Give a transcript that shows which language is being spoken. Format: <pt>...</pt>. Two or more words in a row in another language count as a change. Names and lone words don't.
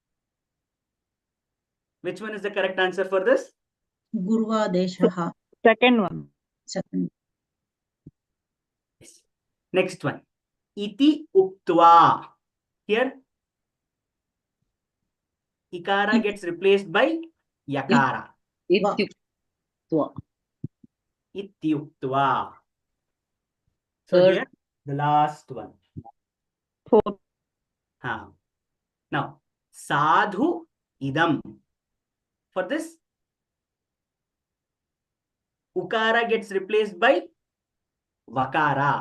<en>Which one is the correct answer for this? Gurvadeshaha. Second one. Second. Yes. Next one.</en> <sa>इति उक्त्वा.</sa> <en>Here, Ikara gets replaced by Yakara. Ityuktva. Ityuktva. So Third. here, the last one. Fourth. Now,</en> <sa>साधु इदम्.</sa> <en>For this, Ukara gets replaced by Vakara.</en>